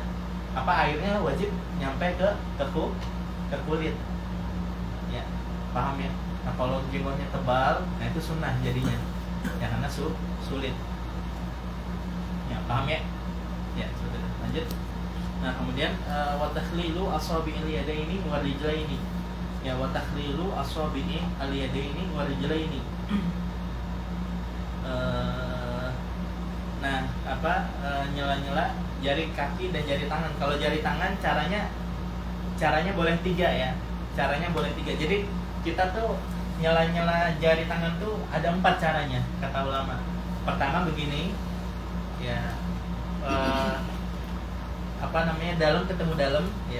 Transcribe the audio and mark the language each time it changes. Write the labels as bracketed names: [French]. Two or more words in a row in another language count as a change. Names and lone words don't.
[Indonesian] Airnya wajib nyampe ke kulit. Ya, paham ya? Nah, kalau jenggotnya tebal, nah itu sunnah jadinya. Ya, karena sulit. Ya, paham ya? Ya, sudah. Lanjut. Nah, kemudian [Arabic] وتخليل أصابع اليدين والرجلين. يا، وتخليل أصابع اليدين والرجلين. [Indonesian] Nah, nyela-nyela jari kaki dan jari tangan. Kalau jari tangan caranya boleh 3 ya. Caranya boleh 3. Jadi kita tuh nyela-nyela jari tangan tuh ada 4 caranya kata ulama. Pertama begini. Ya. Dalam ketemu dalam ya.